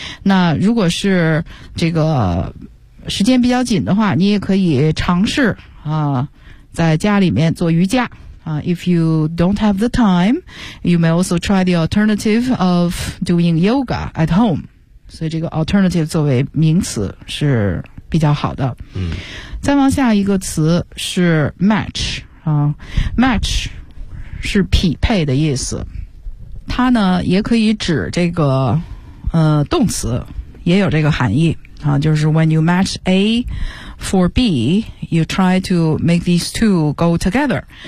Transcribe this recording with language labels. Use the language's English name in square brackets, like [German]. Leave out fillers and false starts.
[Chinese] 那如果是这个时间比较紧的话，你也可以尝试啊，在家里面做瑜伽啊。 [English] If you don't have the time, you may also try the alternative of doing yoga at home。 [Chinese] 所以这个 alternative 作为名词是比较好的。再往下一个词是 match。 Match 是匹配的意思，它呢也可以指这个动词，也有这个含义啊。 [English] 就是 when you match A for B, you try to make these two go together。